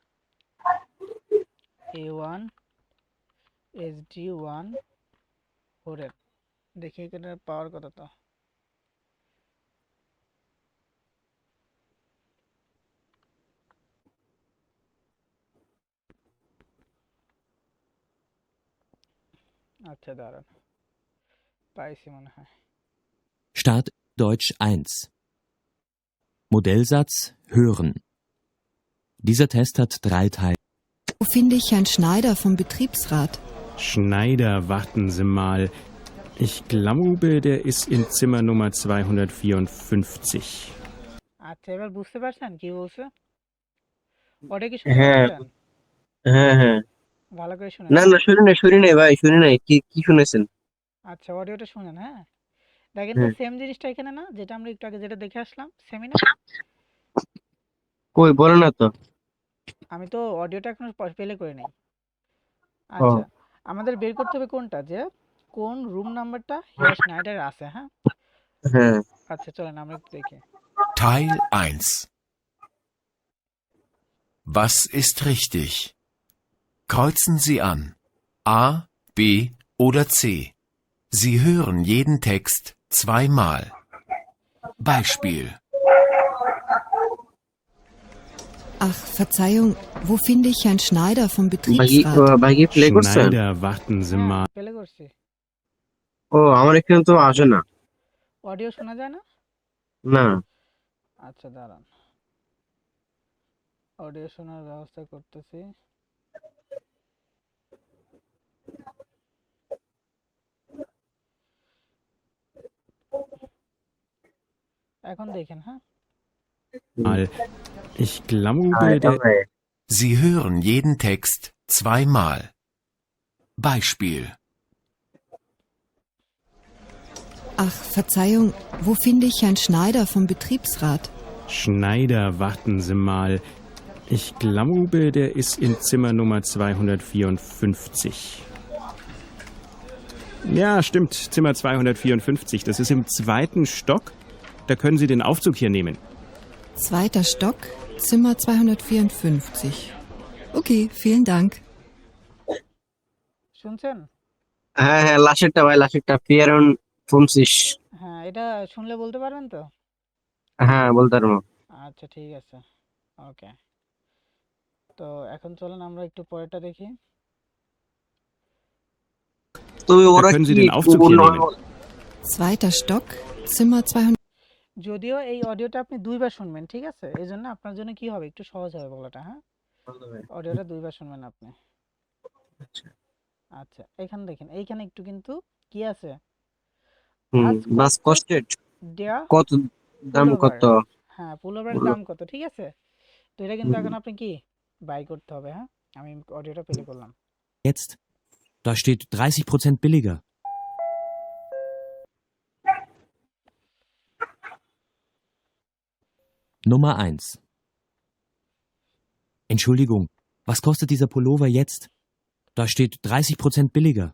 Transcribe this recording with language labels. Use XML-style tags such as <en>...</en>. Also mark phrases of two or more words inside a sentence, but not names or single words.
<bn>A1 SD1 হরিণ, দেখি এখানে পাওয়ার কথা তো। আচ্ছা দাঁড়ান, পাইছি মনে হয়।</bn> <de>Start Deutsch 1. Modellsatz hören. Dieser Test hat 3 Teile. Wo finde ich Herrn Schneider vom Betriebsrat? Schneider, warten Sie mal. Ich glaube, der ist in Zimmer Nummer 254.</de> <bn>আচ্ছা এবার বুঝতে পারছেন কি বলছে? ওটা কি শুনতে হ্যাঁ। পাচ্ছেন? হ্যাঁ। হ্যাঁ। ভালো করে শুনেন, না হ্যাঁ। না, শুনি নাই ভাই, শুনি নাই, কি কি শুনেছেন? আচ্ছা অডিওটা শুনেন, হ্যাঁ। দেখেন তো হ্যাঁ। সেম জিনিসটা এখানে না, যেটা আমরা একটু আগে যেটা দেখে আসলাম, সেমই না? কই বলে না তো। আমি তো অডিওটা এখনো প্লে করে নাই। ও। আচ্ছা, আমাদের বের করতে হবে কোনটা, যে কোন রুম নাম্বারটা</bn> <de>Herr Schneider</de> <bn>আছে, হ্যাঁ। হ্যাঁ। আচ্ছা চলেন আমরা একটু দেখি।</bn> <de>Teil 1. Was ist richtig? Kreuzen Sie an. A, B oder C. Sie hören jeden Text zweimal. Beispiel. Ach, Verzeihung, wo finde ich Herrn Schneider vom</de> <bn>ভাই</bn> <de>Betriebsrat?</de> <bn>ভাই কি প্লে করছেন?</bn> <de>Schneider, warten Sie</de> <bn>হ্যাঁ</bn> <de>mal.</de> <bn>প্লে করছি। ও, আমার এখানে তো আসে না। অডিও শোনা যায় না? না। আচ্ছা দাঁড়ান, অডিও শোনার ব্যবস্থা করতেছি। এখন দেখেন, হ্যাঁ।</bn> <de>Ich glaube,</de> <bn>হ্যাঁ,</bn> <de>der</de> <bn>তাহলে</bn> <de>Sie hören jeden Text zweimal. Beispiel. Ach, Verzeihung, wo finde ich Herrn Schneider vom Betriebsrat? Schneider, warten Sie mal. Ich glaube, der ist in Zimmer Nummer 254. Ja, stimmt, Zimmer 254. Das ist im 2. Stock. Da können Sie den Aufzug hier nehmen. 2. Stock, Zimmer 254. Okay, vielen Dank.</de> <bn>শুনছেন? হ্যাঁ হ্যাঁ, লাশেরটা ভাই, লাশেরটা ফিয়ারন ফোনসিস। হ্যাঁ এটা শুনলে বলতে পারবেন তো? হ্যাঁ বলতে পারবো। আচ্ছা ঠিক আছে, ওকে। তো এখন চলেন আমরা একটু পরেরটা দেখি। তবে</bn> <de>Da</de> <bn>ওরা</bn> <de>können</de> <bn>কি</bn> <de>Sie den Aufzug hier nehmen. 2. Stock, Zimmer 200.</de> <bn>যদিও এই অডিওটা আপনি দুইবার শুনবেন, ঠিক আছে? এই জন্য আপনার জন্য কি হবে, একটু সহজ হবে বলাটা, হ্যাঁ। অডিওটা দুইবার শুনবেন আপনি। আচ্ছা, এখানে দেখেন, এইখানে একটু কিন্তু কি আছে, হুম,</bn> <de>ভাজ বাস কস্টেড কষ্টেড</de> <bn>দেয়া কত, দাম পুলোভার। কত? হ্যাঁ, পুলোভারের বললো। দাম কত, ঠিক আছে? তো এটা কিন্তু এখন আপনি কি বাই করতে হবে, হ্যাঁ? আমি অডিওটা প্লে করলাম।</bn> <de>Jetzt. Da steht 30% billiger. Nummer 1. Entschuldigung, was kostet dieser Pullover jetzt? Da steht 30% billiger.</de>